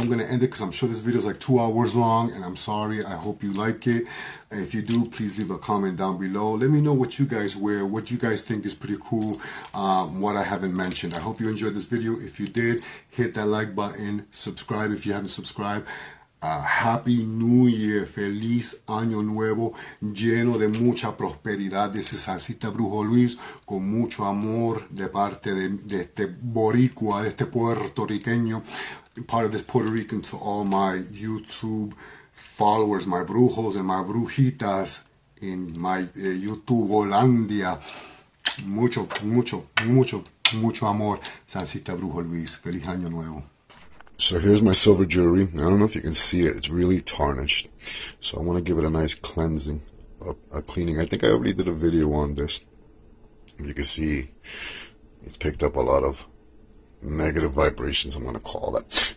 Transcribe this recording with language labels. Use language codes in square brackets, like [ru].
[en] I'm going to end it because I'm sure this video is like 2 hours long, and I'm sorry. I hope you like it. If you do, please leave a comment down below. Let me know what you guys wear, what you guys think is pretty cool, what I haven't mentioned. I hope you enjoyed this video. If you did, hit that like button, subscribe if you haven't subscribed. Happy New Year, [es] feliz año nuevo, lleno de mucha prosperidad. [en] This is Sancista Brujo Luis, [es] con mucho amor de parte de este boricua, de este puertorriqueño, [en] part of this Puerto Rican, to all my YouTube followers, my brujos and my brujitas in my YouTube Hollandia. [es] Mucho, mucho, mucho, mucho amor, Sancista Brujo Luis. Feliz año nuevo. [en] So here's my silver jewelry. I don't know if you can see it. It's really tarnished. So I want to give it a nice cleansing, a cleaning. I think I already did a video on this. You can see it's picked up a lot of negative vibrations, I'm going to call that.